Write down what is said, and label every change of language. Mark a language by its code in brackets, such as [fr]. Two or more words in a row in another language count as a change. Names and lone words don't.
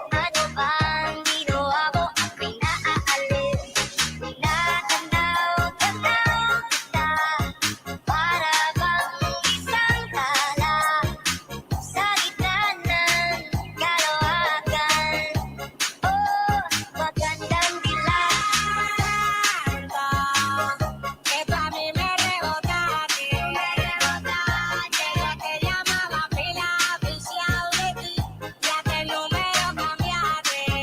[tl] Ano bang ginawa mo? Ako'y naaaliw. Tinatanaw-tanaw kita, para bang isang tala sa gitna ng kalawakan. Oh, magandang dilag. [es] Esto a mí me rebotaste, desde que llamaba pila oficial de ti, ya que el número cambiaste.